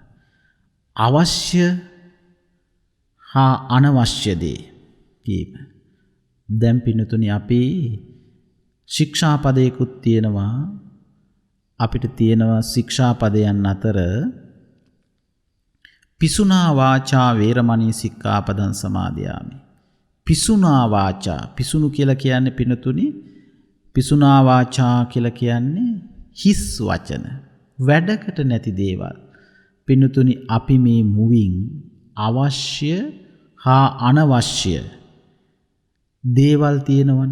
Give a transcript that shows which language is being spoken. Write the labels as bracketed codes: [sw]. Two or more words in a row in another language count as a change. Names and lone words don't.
[si] අවශ්‍ය හා අනවශ්‍ය දේ කීම. දැන් පින්නතුනි අපි ශික්ෂාපදයකුත් තියෙනවා. අපිට තියෙනවා ශික්ෂාපදයන් අතර [pi] පිසුනා වාචා වේරමණී සික්ඛාපදං සමාදියාමි. පිසුනා වාචා, [si] පිසුණු කියලා කියන්නේ පින්නතුනි, [pi] පිසුනා වාචා [si] කියලා කියන්නේ හිස් වචන, වැඩකට නැති දේවල්. පින්නතුනි අපි මේ මුවින් අවශ්‍ය හා අනවශ්‍ය දේවල් තියෙනවනේ.